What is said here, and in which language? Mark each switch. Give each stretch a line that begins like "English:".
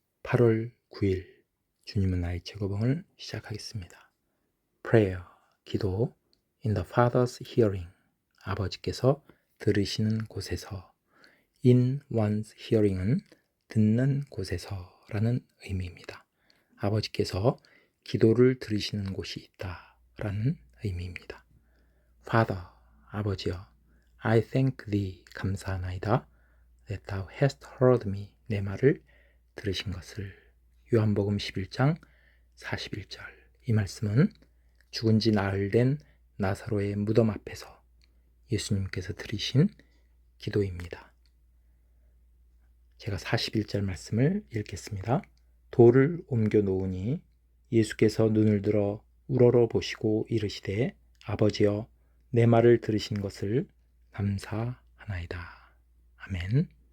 Korean: 8월 9일 주님은 나의 최고봉을 시작하겠습니다.
English: Prayer,
Korean: 기도
English: in the Father's hearing,
Korean: 아버지께서 들으시는 곳에서.
English: In one's hearing
Korean: 은 듣는 곳에서 라는 의미입니다. 아버지께서 기도를 들으시는 곳이 있다 라는 의미입니다.
English: Father,
Korean: 아버지여,
English: I thank thee,
Korean: 감사하나이다.
English: That thou hast heard me,
Korean: 내 말을 들으신 것을. 요한복음 11장 41절. 이 말씀은 죽은 지 나흘 된 나사로의 무덤 앞에서 예수님께서 들으신 기도입니다. 제가 41절 말씀을 읽겠습니다. 돌을 옮겨 놓으니 예수께서 눈을 들어 우러러 보시고 이르시되 아버지여 내 말을 들으신 것을 감사하나이다. 아멘.